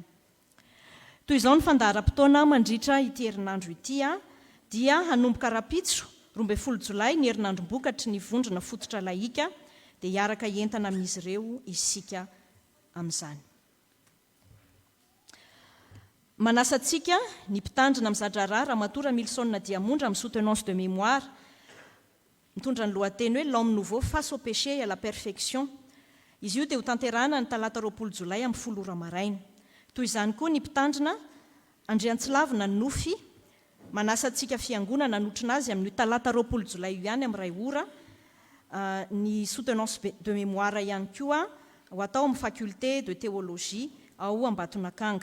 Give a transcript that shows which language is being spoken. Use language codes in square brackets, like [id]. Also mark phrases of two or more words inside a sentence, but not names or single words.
[mg] Toy izao ny fandaharam-potoana mandritra ity herinandro ity dia hanomboka rapitso 12 Jolay ny herinandrom-bokatry ny vondrona fototra laika dia hiaraka entana amin'izy ireo isika amin'izany. Manasantsika ny mpitandrina amin'ny zadra Ramatoa Milsona Diamondra amin'ny [fr] soutenance de mémoire [mg] mitondra ny lohateny hoe l'homme nouveau face au péché et à la perfection. Izy io dia ho tanterahana ny talata 20 Jolay amin'ny 10 ora maraina. Toy izany koa ny mpitandrina Andriantsilavina Nofy manasantsika fiangonana anotrina azy amin'ny talata 20 Jolay io ihany amin'ny 2 ora ny [fr] soutenance de mémoire [mg] ihany koa ho atao amin'ny [fr] faculté de théologie [mg] ao Ambatonakanga.